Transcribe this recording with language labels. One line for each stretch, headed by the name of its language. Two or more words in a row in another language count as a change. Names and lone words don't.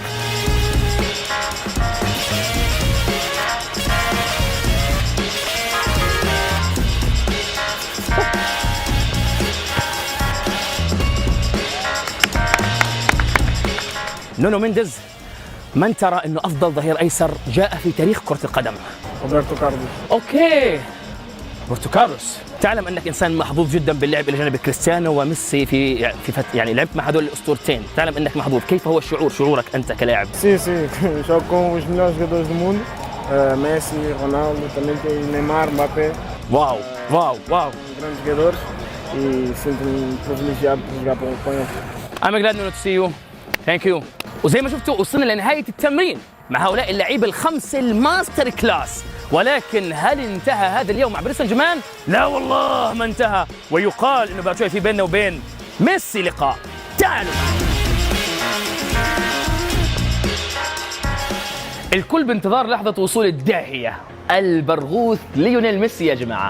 Arabic: نونو مينديز من ترى انه افضل ظهير ايسر جاء في تاريخ كرة القدم؟ روبرتو كارلوس. اوكي. روبرتو كارلوس، تعلم انك انسان محظوظ جدا باللعب الى جانب كريستيانو وميسي يعني لعبت مع هذول الاسطورتين، تعلم انك محظوظ، كيف هو شعورك انت كلاعب؟
Portuguese: Sim, jogo com os melhores jogadores do mundo. Messi, Ronaldo, também tem Neymar, Mbappé,
Arabic: واو.
Portuguese: grandes jogadores e sinto-me privilegiado por jogar com eles.
English: I'm glad to see you. Thank you.
Arabic: وزي ما شفتوا وصلنا لنهاية التمرين مع هؤلاء اللعيبة الخمسة
English: the master class,
Arabic: ولكن هل انتهى هذا اليوم مع باريس سان جيرمان؟ لا والله ما انتهى، ويقال انه بعد شوي في بيننا وبين ميسي لقاء. تعالوا. الكل بانتظار لحظة وصول الداهية البرغوث ليونيل ميسي يا جماعة.